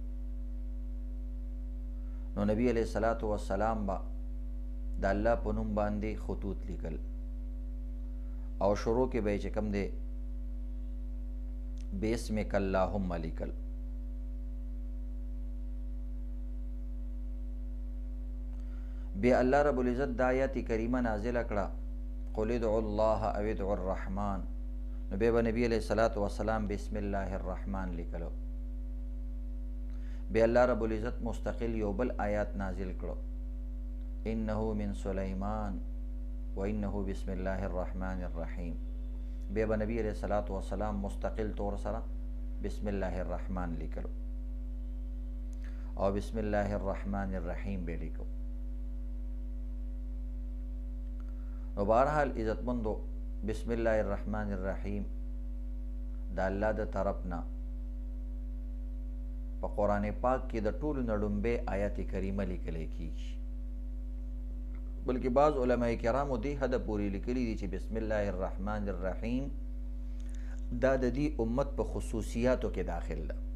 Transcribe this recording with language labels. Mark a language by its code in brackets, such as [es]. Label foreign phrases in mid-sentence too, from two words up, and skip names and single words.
[ps] نو نبی [ar] علیہ الصلوۃ والسلام [ps] با د الله په نوم باندې خطوط لیکل او شروع کې به چې کوم دی [ar] بسمک اللهم [ps] لیکل. بیا [ar] الله رب العزت [ps] دا آیت کریمه نازله کړه: [ar] قل ادعوا الله او ادعوا الرحمن. [ps] نو بیا به نبی [ar] علیہ الصلوۃ والسلام بسم الله الرحمن [ps] لیکلو. بیا [ar] الله رب العزت [ps] مستقل یو بل آیات نازل کړو: [ar] انه من سلیمان و انه بسم الله الرحمن الرحیم. [ps] بیا به نبی [ar] علیہ الصلوۃ والسلام [ps] مستقل طور سره [ar] بسم الله الرحمن [ps] لیکلو او [ar] بسم الله الرحمن الرحیم [ps] به لیکو. نو بهرحال عزتمندو [ar] بسم الله الرحمن الرحیم [ps] د الله د طرف نه په قرآن پاک کې د ټولو نه لومبی آیت کریمه لیکلی کېږي، بلکې بعض علماء کرامو دې حده پورې لیکلي دي چې [ar] بسم الله الرحمن الرحیم [ps] دا د دې امت په خصوصیاتو کې داخل ده.